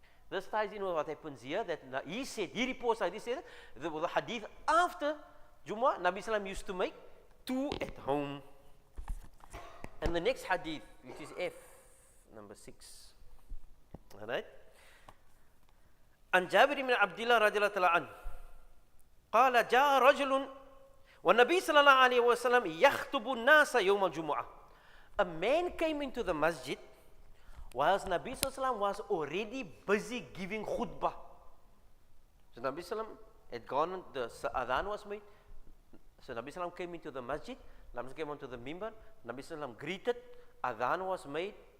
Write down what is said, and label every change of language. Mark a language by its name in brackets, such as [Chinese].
[English] This ties in with what happens here, that he said, he reports like this, the hadith after Jumu'ah, Nabi Sallam used to make 2 at home. And the next hadith, which is F, number 6. Alright? [Arabic] An Jabir ibn Abdullah radhiyallahu ta'ala an, قال جاء رجل والنبي صلى الله عليه وسلم يخطب الناس يوم الجمعة. [English] A man came into the masjid whilst Nabi Sallallahu was already busy giving khutbah. So Nabi Sallam had gone, the adhan was made. So Nabi Sallam came into the masjid, Nabi came onto the mimbar, Nabi Sallam greeted, adhan was made.